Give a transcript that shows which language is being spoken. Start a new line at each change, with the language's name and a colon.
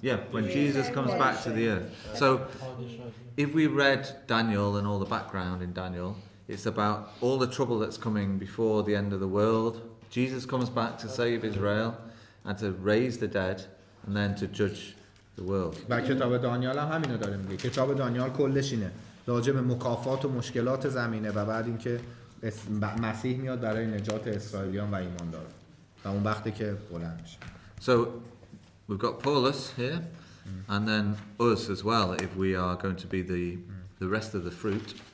English: Yeah, when Jesus comes back to the earth. So if we read Daniel and all the background in Daniel, it's about all the trouble that's coming before the end of the world. Jesus comes back to save Israel and to raise the dead and then to judge the world.
Persian: و کتاب دانیال هم همینو داره میگه. کتاب دانیال کلش اینه، راجع به مکافات و مشکلات زمینه و بعد اینکه مسیح میاد برای نجات اسرائیلیان و ایمانداران و اون وقتی که بلند میشه.
English: So we've got Paulus here and then us as well if we are going to be the rest of the fruit.